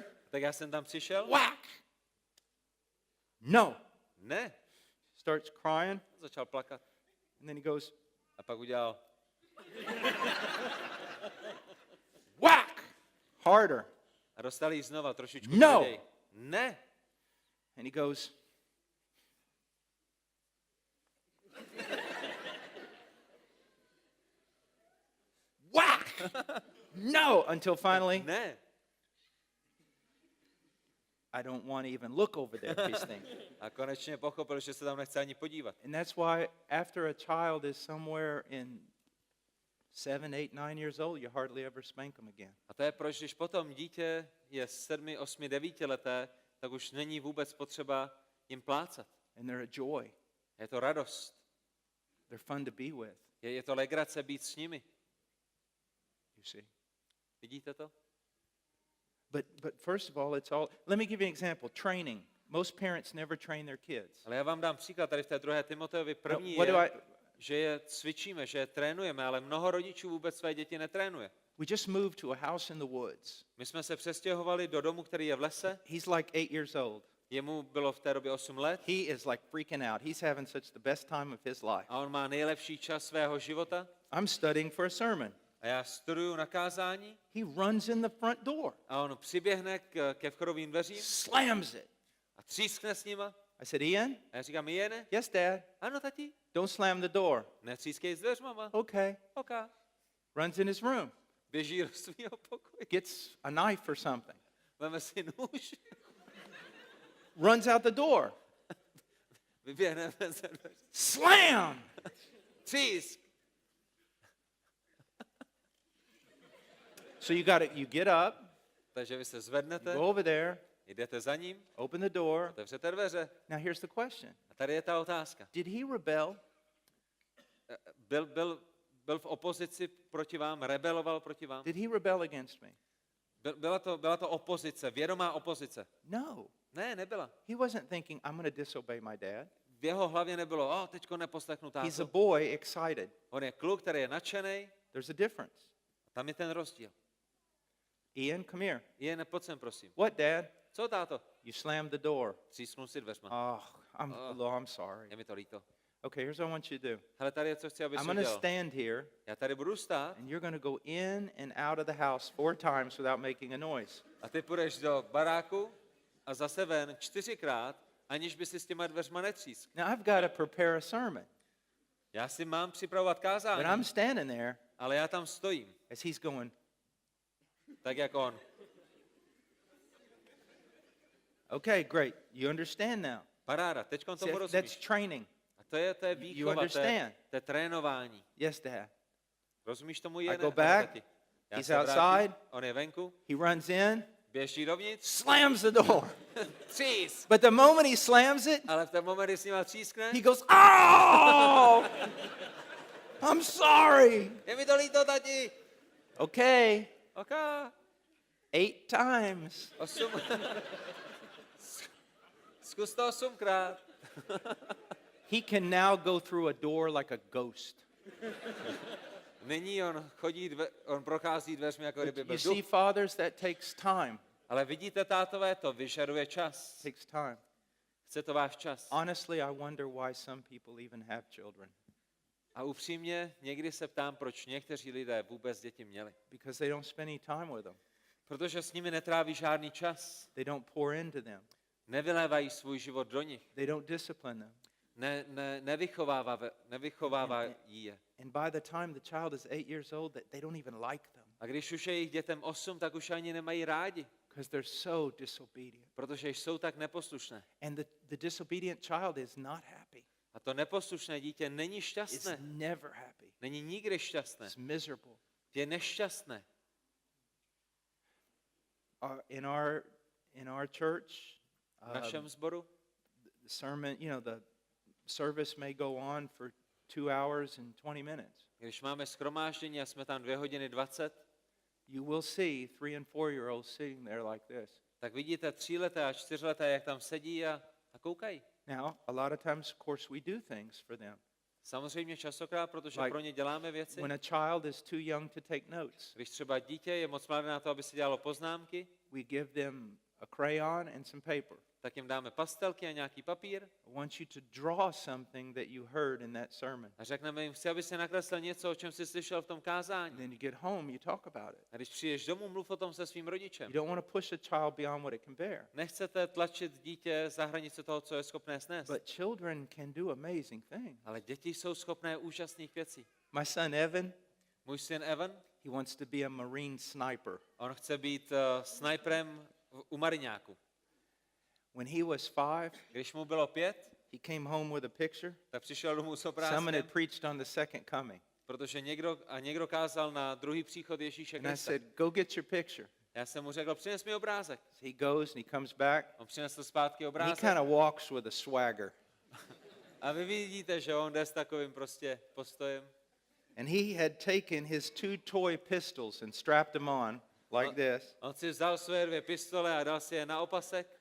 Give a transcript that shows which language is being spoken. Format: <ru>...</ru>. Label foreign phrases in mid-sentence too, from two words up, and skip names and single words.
<cs>Tak já jsem tam přišel.</cs> <en>whack. No.</en> <cs>Ne.</cs> <en>Starts crying,</en> <cs>Začal plakat.</cs> <en>and then he goes,</en> <cs>A pak udělal.</cs> <en>whack. Harder.</en> <cs>A dostal jí znova trošičku</cs> <en>No.</en> <cs>tvrději. Ne.</cs> <en>And he goes, whack. No. Until finally,</en> <cs>Ne.</cs> <en>I don't want to even look over there, he's thinking.</en> <cs>A konečně pochopil, že se tam nechce ani podívat.</cs> <en>And that's why after a child is somewhere in 7, 8, 9 years old, you hardly ever spank them again.</en> <cs>A to je proč, když potom dítě je 7, 8, 9 leté, tak už není vůbec potřeba jim plácat.</cs> <en>And they're a joy.</en> <cs>Je to radost.</cs> <en>They're fun to be with,</en> <cs>Je to legrace být s nimi.</cs> <en>you see.</en> <cs>Vidíte to?</cs> <en>But first of all, it's all, let me give you an example, training. Most parents never train their kids.</en> <cs>Ale já vám dám příklad tady v té 2. Timoteovi. První</cs> <en>what do</en> <cs>je, že je cvičíme, že je trénujeme, ale mnoho rodičů vůbec své děti netrénuje.</cs> <en>We just moved to a house in the woods.</en> <cs>My jsme se přestěhovali do domu, který je v lese.</cs> <en>He's like 8 years old.</en> <cs>Jemu bylo v té době 8 let</cs> <en>He is like freaking out. He's having such the best time of his life.</en> <cs>a on má nejlepší čas svého života.</cs> <en>I'm studying for a sermon.</en> <cs>A já studuju na kázání</cs> <en>He runs in the front door,</en> <cs>a on přiběhne ke vchodovým dveřím</cs> <en>slams it.</en> <cs>a třískne s nima.</cs> <en>I said, Ian?</en> <cs>A já říkám, Jene?</cs> <en>Yes, Dad.</en> <cs>Ano, tati.</cs> <en>Don't slam the door.</en> <cs>Netřískej s dveřmama.</cs> <en>Okay.</en> <cs>OK.</cs> <en>Runs in his room,</en> <cs>Běží do svého pokoje.</cs> <en>gets a knife or something,</en> <cs>Veme si nůž.</cs> <en>runs out the door.</en> <cs>Vyběhneme ze dveře.</cs> <en>Slam!</en> <cs>Třísk.</cs> <en>So you get up,</en> <cs>Takže vy se zvednete,</cs> <en>go over there,</en> <cs>jdete za ním,</cs> <en>open the door.</en> <cs>otevřete dveře.</cs> <en>Now here's the question.</en> <cs>A tady je ta otázka.</cs> <en>Did he rebel?</en> <cs>Byl v opozici proti vám, rebeloval proti vám?</cs> <en>Did he rebel against me?</en> <cs>Byla to opozice, vědomá opozice?</cs> <en>No.</en> <cs>Ne, nebyla.</cs> <en>He wasn't thinking, I'm going to disobey my dad.</en> <cs>V jeho hlavě nebylo, teďko neposlechnu</cs> <en>He's a</en> <cs>tátu.</cs> <en>boy excited.</en> <cs>On je kluk, který je nadšenej,</cs> <en>There's a difference.</en> <cs>a tam je ten rozdíl.</cs> <en>Ian, come here.</en> <cs>Jen pojď sem, prosím.</cs> <en>What, Dad?</en> <cs>Co, táto?</cs> <en>You slammed the door.</en> <cs>Třísknul si dveřma.</cs> <en>Oh, I'm sorry.</en> <cs>Je mi to líto.</cs> <en>Okay, here's what I want you to do.</en> <cs>Hele, tady je, co chci, abys</cs> <en>I'm going to</en> <cs>udělal.</cs> <en>stand here,</en> <cs>Já tady budu stát</cs> <en>and you're going to go in and out of the house 4 times without making a noise.</en> <cs>a ty půjdeš do baráku a zase ven 4krát aniž by si s těma dveřma netřísk.</cs> <en>Now I've got to prepare a sermon,</en> <cs>Já si mám připravovat</cs> <en>but</en> <cs>kázání,</cs> <en>I'm standing there</en> <cs>ale já tam stojím,</cs> <en>as he's going,</en> <cs>tak jak on.</cs> <en>okay, great, you understand now.</en> <cs>Paráda, teďkon</cs> <en>See,</en> <cs>tomu</cs> <en>that's</en> <cs>rozumíš.</cs> <en>training.</en> <cs>A to je</cs> <en>You</en> <cs>výchova, to</cs> <en>understand?</en> <cs>je trénování.</cs> <en>Yes, Dad.</en> <cs>Rozumíš tomu,</cs> <en>I</en> <cs>Jene?</cs> <en>go</en> <cs>Nebo</cs> <en>back,</en> <cs>tati? Já</cs> <en>he's</en> <cs>se vrátím,</cs> <en>outside.</en> <cs>on je venku,</cs> <en>He runs in,</en> <cs>běží dovnitř,</cs> <en>slams the door.</en> <cs>třísk.</cs> <en>But the moment he slams it,</en> <cs>Ale v ten moment, kdy s ním třískne,</cs> <en>he goes, oh, I'm sorry.</en> <cs>je mi to líto, tati.</cs> <en>Okay,</en> <cs>OK,</cs> <en>8 times.</en> <cs>8. Zkus to 8krát.</cs> <en>He can now go through a door like a ghost.</en> <cs>Nyní on prochází dveřmi, jako kdyby</cs> <en>You</en> <cs>byl</cs> <en>see,</en> <cs>duch.</cs> <en>fathers, that takes time.</en> <cs>Ale vidíte, tátové, to vyžaduje čas.</cs> <en>Takes time.</en> <cs>Chce to váš čas.</cs> <en>Honestly, I wonder why some people even have children.</en> <cs>A upřímně, někdy se ptám, proč někteří lidé vůbec děti měli.</cs> <en>Because they don't spend any time with them.</en> <cs>Protože s nimi netráví žádný čas.</cs> <en>They don't pour into them.</en> <cs>Nevylévají svůj život do nich.</cs> <en>They don't discipline them.</en> <cs>Nevychovávají je.</cs> <en>And by the time the child is 8 years old, they don't even like them</en> <cs>A když už je jich dětem 8, tak už ani nemají rádi.</cs> <en>because they're so disobedient.</en> <cs>Protože jsou tak neposlušné.</cs> <en>And the disobedient child is not happy.</en> <cs>A to neposlušné dítě není</cs> <en>It's</en> <cs>šťastné.</cs> <en>never happy.</en> <cs>Není nikdy šťastné.</cs> <en>It's miserable.</en> <cs>Je nešťastné.</cs> <en>In our church,</en> <cs>V našem sboru</cs> <en>the sermon, the service may go on for 2 hours and 20 minutes.</en> <cs>když máme shromáždění a jsme tam 2 hodiny 20,</cs> <en>You will see 3 and 4-year-olds sitting there like this.</en> <cs>tak vidíte 3leté a 4leté, jak tam sedí a koukají.</cs> <en>Now, a lot of times, of course, we do things for them.</en> <cs>Samozřejmě častokrát, protože</cs> <en>Like</en> <cs>pro ně děláme věci.</cs> <en>When a child is too young to take notes,</en> <cs>Když třeba dítě je moc mladé na to, aby si dělalo poznámky,</cs> <en>we give them a crayon and some paper.</en> <cs>tak jim dáme pastelky a nějaký papír</cs> <en>I want you to draw something that you heard in that sermon.</en> <cs>a řekneme jim, chci, aby se nakreslil něco, o čem jsi slyšel v tom</cs> <en>And</en> <cs>kázání.</cs> <en>then you get home, you talk about it.</en> <cs>A když přijdeš domů, mluv o tom se svým rodičem.</cs> <en>You don't want to push a child beyond what it can bear.</en> <cs>Nechcete tlačit dítě za hranice toho, co je schopné snést.</cs> <en>But children can do amazing things.</en> <cs>Ale děti jsou schopné úžasných věcí.</cs> <en>My son Evan,</en> <cs>Můj syn Evan,</cs> <en>he wants to be a Marine sniper.</en> <cs>on chce být sniperem u mariňáku.</cs> <en>When he was 5,</en> <cs>Když mu bylo 5,</cs> <en>he came home with a picture.</en> <cs>tak přišel domů s</cs> <en>Someone</en> <cs>obrázkem,</cs> <en>had preached on the second coming.</en> <cs>protože někdo kázal na druhý příchod Ježíše</cs> <en>And I</en> <cs>Krista.</cs> <en>said, go get your picture.</en> <cs>Já jsem mu řekl, přines mi obrázek.</cs> <en>So he goes and he comes back.</en> <cs>On přinesl zpátky</cs> <en>And he</en> <cs>obrázek.</cs> <en>kind of walks with a swagger.</en> <cs>A vy vidíte, že on jde s takovým prostě postojem.</cs> <en>And he had taken his 2 toy pistols and strapped them on like this.</en> <cs>On si vzal své 2 pistole a dal si je na opasek</cs>